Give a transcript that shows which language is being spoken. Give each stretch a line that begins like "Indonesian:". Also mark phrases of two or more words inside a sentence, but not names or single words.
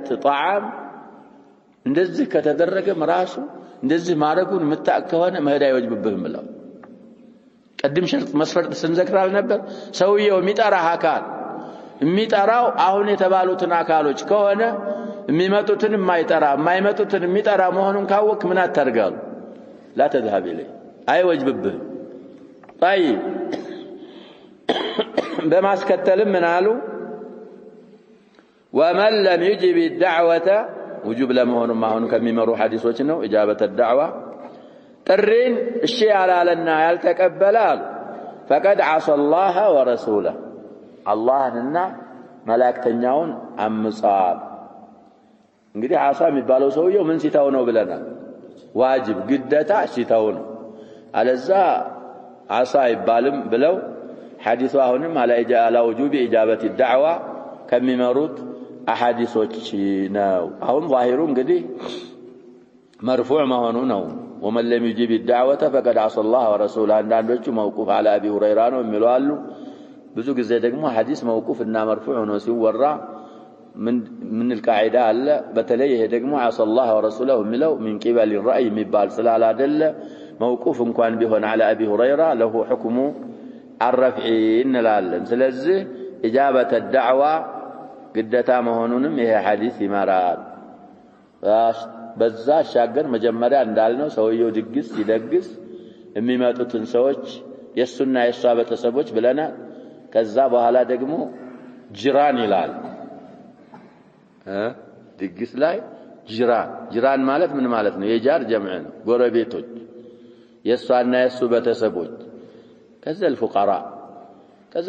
Amharic: ጣዓም እንደዚህ ከተደረገ መራሱ እንደዚህ ማረጉን መታቅ ከሆነ መሄድ አይወጅብብህም ብለው ቀድም ሸርጥ መስፈርት ስንዘክራል ነበር ሰውየው የሚጠራህ አካል የሚጠራው አሁን የተባሉትን አካሎች ከሆነ የሚመጡትን የማይመጡትን የሚጠራ መሆኑን ካወቅ ምን አታርጋሉ
Arabic: لا تذهب اليه
Amharic: አይወጅብብህም طيب በማስከተልም ምን አሉ
Arabic: ومن لم يجب الدعوه وجوب
Amharic: ለመሆኑም አሁን ከሚመሩ ሐዲሶች ነው
Arabic: اجابه الدعوه
Amharic: ጥሪን እሺ ያላለና ያልተቀበላል
Arabic: فقد عصى الله ورسوله
Amharic: አላህንና መላእክተኛውን አምጿል እንግዲህ ዓሳ የሚባለው ሰውየው ምን ሲታው ነው ብለናል ዋጅብ ግዴታ ሲታው ነው አለዛ ዓሳ ይባልም ብለው ሐዲሱ አሁንም አላ
Arabic: وجوب اجابه الدعوه
Amharic: ከሚመሩት አሐዲሶች ነው አሁን ዛሂሩ እንግዲህ مرفوع መሆኑ ነው
Arabic: ومن لم يجب الدعوه فقد عصى الله ورسوله
Amharic: አንዳንዶቹ
Arabic: موقوف على ابي هريره
Amharic: ነው የሚሏሉ ብዙ ጊዜ ደግሞ ሐዲስ موقوف እና مرفوع ነው ሲወራ
Arabic: من القاعده
Amharic: አለ በተለይ ይሄ ደግሞ
Arabic: عصى الله ورسوله
Amharic: የሚለው
Arabic: من قبل الراي
Amharic: የሚባል ስላላደለ موقوف እንኳን ቢሆን
Arabic: على ابي هريره له حكم الرفع
Amharic: እንላለን ስለዚህ
Arabic: اجابه الدعوه
Amharic: ግዴታ መሆኑንም ይሄ ሐዲስ ይመራል በዛ ሻገር መጀመሪያ እንዳልነው ሰውየው ድግስ ሲደግስ የሚመጡትን ሰዎች የሱና የሷ ቤተሰቦች ብለናል ከዛ በኋላ ደግሞ ጅራን ይላል ድግስ ላይ ጅራን ማለት ምን ማለት ነው የጃር ጀምዕ ነው ጎረቤቶች የሷና የሱ ቤተሰቦች ከዛ الفقراء ከዛ